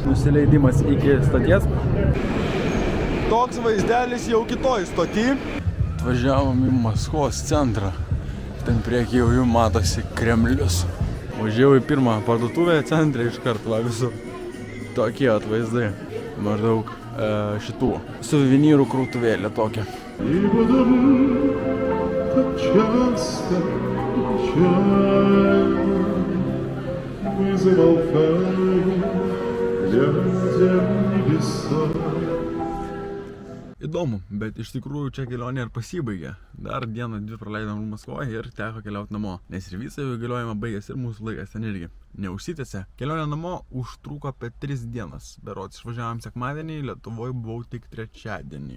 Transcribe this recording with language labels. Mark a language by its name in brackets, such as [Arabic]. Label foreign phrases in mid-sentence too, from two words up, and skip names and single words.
[Lithuanian] Nusileidimas iki stoties. Toks vaizdelis jau kitoj stoty. Atvažiavom į Maskvos centrą. Ten prieky jau matosi Kremlius. Važiavau į pirmą parduotuvę centre iš karto, va visur. Tokie atvaizdai. Maždaug šitų suvenyrų krautuvėlė tokia. [Russian] И потому так часто печально мы замолкаем, глядя в небеса. [Lithuanian] Įdomu, bet iš tikrųjų čia kelionė ir pasibaigė. Dar dieną dvi praleidom Maskvoje ir teko keliauti namo, nes ir visą jų įgaliojimą baigėsi ir mūsų laikas ten irgi neužsitęsė. Kelionė namo užtruko apie 3 dienas. Berods išvažiavom sekmadienį, Lietuvoje buvau tik trečiadienį.